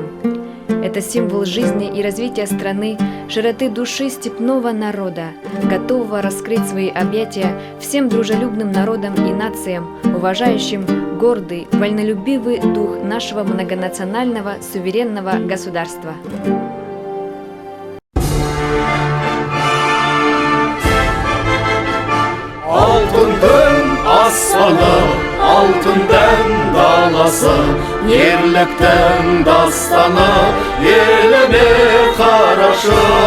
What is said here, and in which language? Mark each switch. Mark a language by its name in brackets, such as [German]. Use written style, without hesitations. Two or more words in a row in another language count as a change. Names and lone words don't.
[Russian] Это символ жизни и развития страны, широты души степного народа, готового раскрыть свои объятия всем дружелюбным народам и нациям, уважающим гордый, вольнолюбивый дух нашего многонационального суверенного государства. [Kazakh] Алтын күн аспаны, алтын дән даласы, ерліктің дастаны еліме қарашы.